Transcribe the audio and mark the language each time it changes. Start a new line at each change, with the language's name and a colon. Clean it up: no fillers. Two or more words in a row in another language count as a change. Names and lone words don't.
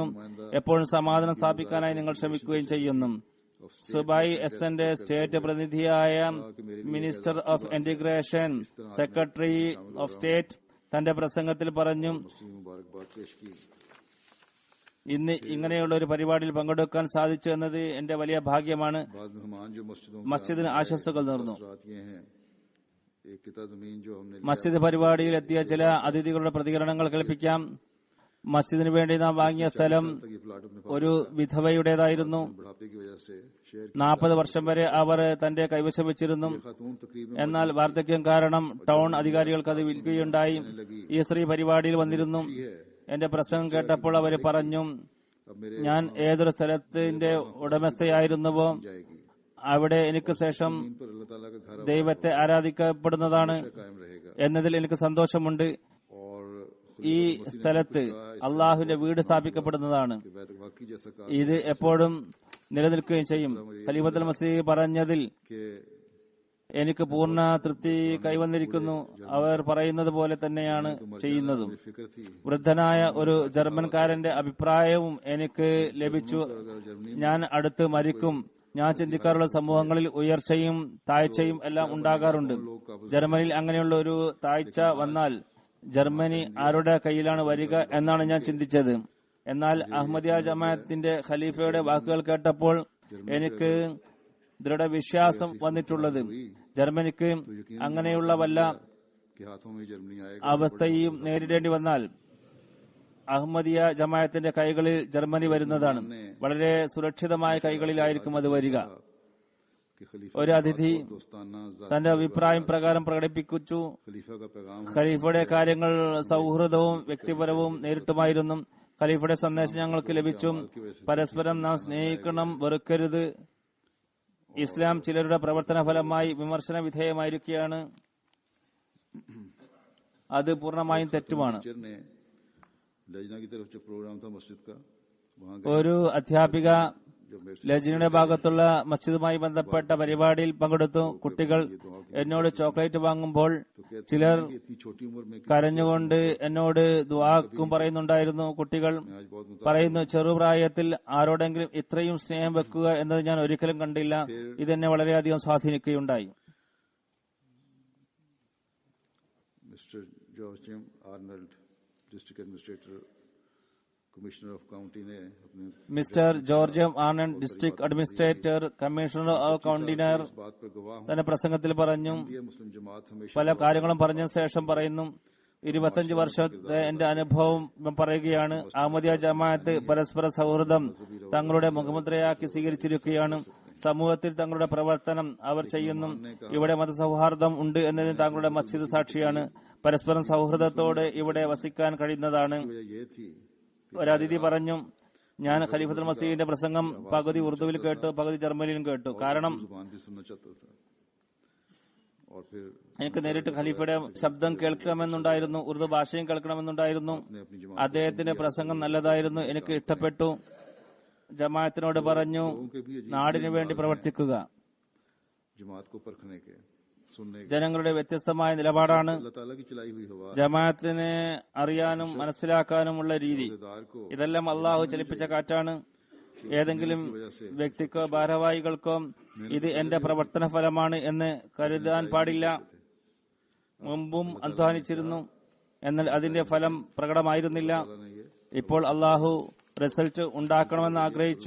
Malayalam: എപ്പോഴും സമാധാനം സ്ഥാപിക്കാനായി നിങ്ങൾ ശ്രമിക്കുകയും ചെയ്യുന്നു. സുബായി എസ്എന്റെ സ്റ്റേറ്റ് പ്രതിനിധിയായ
English: Minister of Integration Secretary of State
Malayalam: തന്റെ പ്രസംഗത്തിൽ പറഞ്ഞു,
Urdu: مبارکباد پیش کی.
Malayalam: ഇന്ന് ഇങ്ങനെയുള്ള ഒരു പരിപാടിയിൽ പങ്കെടുക്കാൻ സാധിച്ചു എന്നത് എന്റെ വലിയ ഭാഗ്യമാണ്.
Urdu: بعد مہمان جو مسجدوں
Malayalam: മസ്ജിദിന് ആശംസകൾ നേർന്നു.
Urdu: رات یہ ہیں ایک قطعہ زمین جو ہم نے
Malayalam: മസ്ജിദ് പരിപാടിയിൽ എത്തിയ ചില അതിഥികളുടെ പ്രതികരണങ്ങൾ കേൾപ്പിക്കാം. മസ്ജിദിന് വേണ്ടി നാം വാങ്ങിയ സ്ഥലം
Urdu: تک یہ پلاٹ اپنے
Malayalam: ഒരു വിധവയുടേതായിരുന്നു.
Urdu: بڑھاپے کی وجہ سے شہر
Malayalam: 40 വർഷം വരെ അവർ തന്റെ കൈവശം വെച്ചിരുന്നു.
Urdu: کی خاتون تقریباً
Malayalam: എന്നാൽ വാർദ്ധക്യം കാരണം ടൗൺ അധികാരികൾക്ക് അത് വിൽക്കുകയുണ്ടായി. ഈ സ്ത്രീ പരിപാടിയിൽ വന്നിരുന്നു. എന്റെ പ്രസംഗം കേട്ടപ്പോൾ അവർ പറഞ്ഞു,
Urdu: اب میرے
Malayalam: ഞാൻ ഏതൊരു സ്ഥലത്തിന്റെ ഉടമസ്ഥയായിരുന്നുവോ जाएगी അവിടെ എനിക്ക് ശേഷം
Urdu: ان پر اللہ تعالیٰ کا گھر
Malayalam: ദൈവത്തെ ആരാധിക്കപ്പെടുന്നതാണ്
Urdu: قائم رہے گا
Malayalam: എന്നതിൽ എനിക്ക് സന്തോഷമുണ്ട്. और ഈ സ്ഥലത്ത് അള്ളാഹുവിന്റെ വീട് സ്ഥാപിക്കപ്പെടുന്നതാണ്.
Urdu: بیت واقعی جیسا کہا
Malayalam: ഇത് എപ്പോഴും നിലനിൽക്കുകയും ചെയ്യും. ഖലീഫത്തുൽ മസീഹ് പറഞ്ഞതിൽ कि എനിക്ക് പൂർണ്ണ തൃപ്തി കൈവന്നിരിക്കുന്നു. അവർ പറയുന്നത് പോലെ തന്നെയാണ് ചെയ്യുന്നതും.
Urdu: فکر تھی
Malayalam: വൃദ്ധനായ ഒരു ജർമ്മൻകാരന്റെ അഭിപ്രായവും എനിക്ക് ലഭിച്ചു. ഞാൻ അടുത്ത് മരിക്കും. ഞാൻ ചിന്തിക്കാറുള്ള സമൂഹങ്ങളിൽ ഉയർച്ചയും താഴ്ചയും എല്ലാം ഉണ്ടാകാറുണ്ട്. ജർമ്മനിയിൽ അങ്ങനെയുള്ള ഒരു താഴ്ച വന്നാൽ ജർമ്മനി ആരുടെ കയ്യിലാണ് വരിക എന്നാണ് ഞാൻ ചിന്തിച്ചത്. എന്നാൽ അഹമ്മദിയ ജമാഅത്തിന്റെ ഖലീഫയുടെ വാക്കുകൾ കേട്ടപ്പോൾ എനിക്ക് ദൃഢവിശ്വാസം വന്നിട്ടുള്ളത് ജർമ്മനിക്ക് അങ്ങനെയുള്ള വല്ല
Urdu: کہ ہاتھوں میں جرمنی آئے گا
Malayalam: അവസ്ഥയും നേരിടേണ്ടി വന്നാൽ അഹമ്മദിയ ജമാഅത്തിന്റെ കൈകളിൽ ജർമ്മനി വരുന്നതാണ്. വളരെ സുരക്ഷിതമായ കൈകളിലായിരിക്കും അത് വരിക.
Urdu: کہ خلیفہ
Malayalam: ഒരു അതിഥി दोस्ताना തന്റെ അഭിപ്രായം പ്രകാരം പ്രകടിപ്പിച്ചു.
Urdu: خلیفہ کا پیغام
Malayalam: ഖലീഫയുടെ കാര്യങ്ങൾ സൗഹൃദവും വ്യക്തിപരവും നേരിട്ടുമായിരുന്നു. ഖലീഫയുടെ സന്ദേശം ഞങ്ങൾക്ക് ലഭിച്ചു. പരസ്പരം നാം സ്നേഹിക്കണം, വെറുക്കരുത്. ഇസ്ലാം ചിലരുടെ പ്രവർത്തന ഫലമായി വിമർശന വിധേയമായിരിക്കുകയാണ്. അത് പൂർണ്ണമായും തെറ്റുമാണ്.
Urdu: ٹیچر نے لجنہ کی طرف جو پروگرام تھا مسجد کا وہاں
Malayalam: ഒരു അധ്യാപിക
Urdu: جو میرے سے
Malayalam: ലജിനയുടെ ഭാഗത്തുള്ള മസ്ജിദുമായി ബന്ധപ്പെട്ട പരിപാടിയിൽ പങ്കെടുത്തു. കുട്ടികൾ എന്നോട് ചോക്ലേറ്റ് വാങ്ങുമ്പോൾ
Urdu: تو کہتے
Malayalam: ചിലർ
Urdu: ہیں کہ اتنی چھوٹی عمر میں کسی
Malayalam: കരഞ്ഞുകൊണ്ട് എന്നോട് ദുആക്കും പറയുന്നുണ്ടായിരുന്നു. കുട്ടികൾ
Urdu: نے آج بہت مطابق
Malayalam: പറയുന്നു, ചെറുപ്രായത്തിൽ ആരോടെങ്കിലും ഇത്രയും സ്നേഹം വെക്കുക എന്നത് ഞാൻ ഒരിക്കലും കണ്ടില്ല. ഇതെന്നെ വളരെയധികം സ്വാധീനിക്കുകയുണ്ടായി.
Urdu: मिस्टर जॉर्ज एम आर्नल्ड
English: District Administrator Commissioner of County
Urdu: نے اپنے
Malayalam: മിസ്റ്റർ ജോർജ് എം ആനന്ദ്
English: District Administrator Commissioner of Countiner
Urdu: اس بات پر گواہ ہوں
Malayalam: തന്റെ പ്രസംഗത്തിൽ പറഞ്ഞു.
Urdu: کہ مسلم جماعت ہمیشہ
Malayalam: പല കാര്യങ്ങളും പറഞ്ഞ ശേഷം പറയുന്നു, 25 വർഷത്തെ എന്റെ അനുഭവം പറയുകയാണ്. അഹമ്മദിയ ജമാഅത്ത് പരസ്പര സൗഹൃദം തങ്ങളുടെ മുഖമുദ്രയാക്കി സ്വീകരിച്ചിരിക്കുകയാണ്. സമൂഹത്തിൽ തങ്ങളുടെ പ്രവർത്തനം അവർ ചെയ്യുന്നു. ഇവിടെ മതസൗഹാർദ്ദം ഉണ്ട് എന്നതിന് താങ്കളുടെ മസ്ജിദ് സാക്ഷിയാണ്. പരസ്പരം സൗഹൃദത്തോടെ ഇവിടെ വസിക്കാൻ കഴിയുന്നതാണ്.
Urdu: وجہ یہ تھی
Malayalam: ഒരതിഥി പറഞ്ഞു, ഞാൻ ഖലീഫത്തുൽ മസീഹിന്റെ പ്രസംഗം പകുതി ഉറുദുവിൽ കേട്ടു, പകുതി ജർമ്മനിയിലും കേട്ടു. കാരണം
Urdu: زبان بھی سننا چاہتا تھا اور پھر
Malayalam: എനിക്ക് നേരിട്ട് ഖലീഫയുടെ ശബ്ദം കേൾക്കണമെന്നുണ്ടായിരുന്നു, ഉറുദു ഭാഷയും കേൾക്കണമെന്നുണ്ടായിരുന്നു.
Urdu: نے اپنی جماعت
Malayalam: അദ്ദേഹത്തിന്റെ പ്രസംഗം നല്ലതായിരുന്നു, എനിക്ക് ഇഷ്ടപ്പെട്ടു. ജമാഅത്തിനോട് പറഞ്ഞു, നാടിനു വേണ്ടി പ്രവർത്തിക്കുക.
Urdu: جماعت کو پرکھنے کے سننے کے
Malayalam: ജനങ്ങളുടെ വ്യത്യസ്തമായ നിലപാടാണ്.
Urdu: اللہ تعالیٰ کی چلائی ہوئی ہوا
Malayalam: ജമാഅത്തിനെ അറിയാനും മനസ്സിലാക്കാനുമുള്ള രീതി,
Urdu: دار کو
Malayalam: ഇതെല്ലാം അള്ളാഹു ചലിപ്പിച്ച കാറ്റാണ്. ഏതെങ്കിലും വ്യക്തിക്കോ ഭാരവാഹികൾക്കോ ഇത് എന്റെ പ്രവർത്തന ഫലമാണ് എന്ന് കരുതാൻ പാടില്ല. മുമ്പും അധ്വാനിച്ചിരുന്നു, എന്നാൽ അതിന്റെ ഫലം പ്രകടമായിരുന്നില്ല. ഇപ്പോൾ അള്ളാഹു റിസൾട്ട് ഉണ്ടാക്കണമെന്ന് ആഗ്രഹിച്ചു.